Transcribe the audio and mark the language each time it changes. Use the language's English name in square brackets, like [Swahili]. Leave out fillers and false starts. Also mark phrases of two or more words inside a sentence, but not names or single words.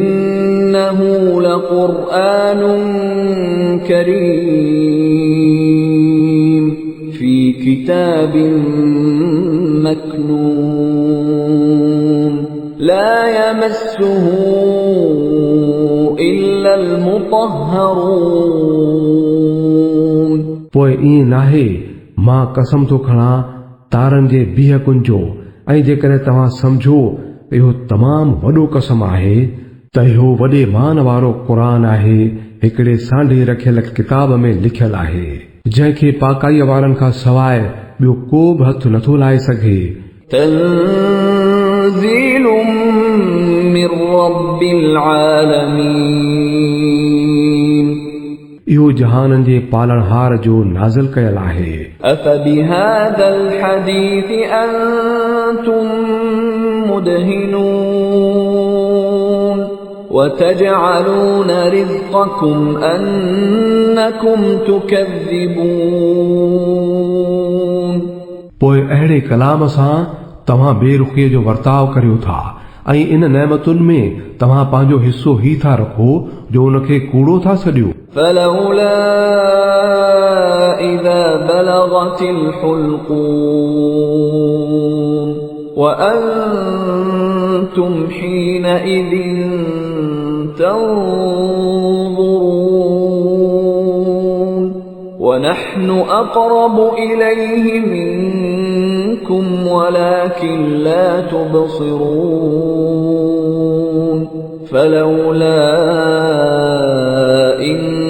[Arabic] إنه لقرآن كريم في كتاب مكنون لا يمسه إلا المطهرون [Sindhi] पोइ ईअं नाहे मां कसम थो खणां तारनि जे बीह कुंज जो ऐं जेकॾहिं तव्हां सम्झो त इहो तमामु वॾो कसम आहे त इहो वॾे मान वारो क़ुरान आहे हिकिड़े सांढे रखियल किताब में लिखियल आहे जंहिंखे पाकाईअ वारनि खां सवाइ ॿियो को बि हथ नथो लाहे सघे [Arabic] تنزيل من رب العالمين [Sindhi] इहो जहाननि जे पालणहार जो नाज़िल कयल आहे [Arabic] أفبهذا الحديث أنتم مدهنون وتجعلون رزقكم أنكم تكذبون [Sindhi] पोइ अहिड़े कलाम सां तव्हां बेरुखीअ जो वर्ताव करियो था ऐं इन नेमतुनि में तव्हां पंहिंजो हिस्सो ही था रखो जो उनखे कूड़ो था सॾियो [Arabic] فلولا إذا بلغت الحلقوم وأنتم حينئذ تنظرون ونحن أقرب إليه منكم ولكن لا تبصرون فلولا إن